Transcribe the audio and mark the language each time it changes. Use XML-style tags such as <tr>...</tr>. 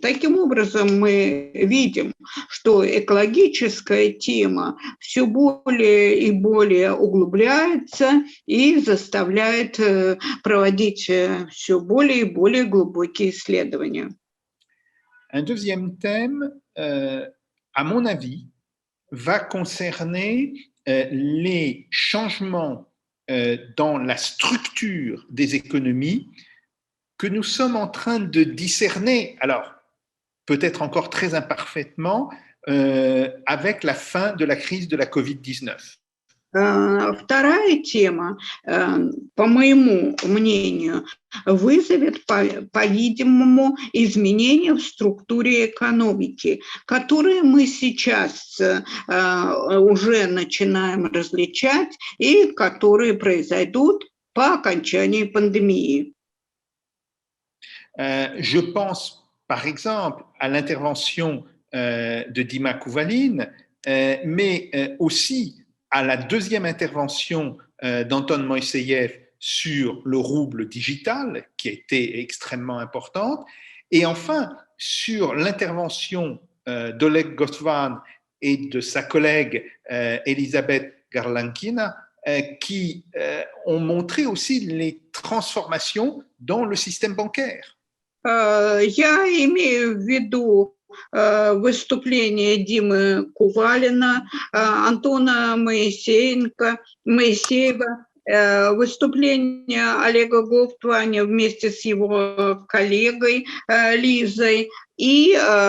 <ru>Таким образом, мы видим, что экологическая тема все более и более углубляется и заставляет проводить все более и более глубокие исследования.</ru> <fr>Un deuxième thème, à mon avis, va concerner les changements dans la structure des économies que nous sommes en train de discerner, alors peut-être encore très imparfaitement, avec la fin de la crise de la COVID-19.</fr> <ru>Вторая тема, по моему мнению, вызовет, по-видимому, изменения в структуре экономики, которые мы сейчас уже начинаем различать и которые произойдут по окончании пандемии.</ru> <fr>Je pense, par exemple, à l'intervention de Dima Kouvaline, mais aussi à la deuxième intervention d'Anton Moïseyev sur le rouble digital, qui a été extrêmement importante, et enfin sur l'intervention d'Oleg Gotvan et de sa collègue Elisabeth Garlankina, qui ont montré aussi les transformations dans le système bancaire.</fr> <ru>Я имею в виду выступление Димы Кувалина, Антона Моисеева, выступление Олега Говтваня вместе с его коллегой Лизой и</ru>